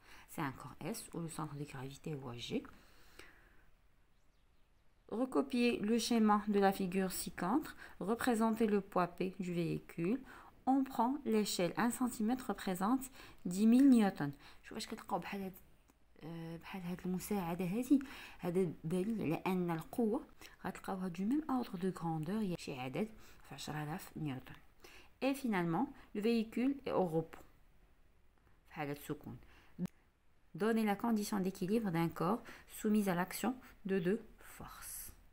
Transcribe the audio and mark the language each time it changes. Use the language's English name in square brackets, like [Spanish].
[French] C'est un corps S où le centre de gravité est G. Recopier le schéma de la figure ci-contre, représenter le poids P du véhicule. On prend l'échelle 1 cm représente 10 000 [Arabic] نيوتن. شوف واش كتلقاو بحال هاد المساعده هذا دليل على ان القوه غتلقاوها دو ميم اوردر دو غراندور، هي شي عدد في 10000 نيوتن. [French] Et finalement le véhicule est au repos [Arabic] في حاله السكون. [French] Donnez la condition d'équilibre d'un corps soumise à l'action de deux forces.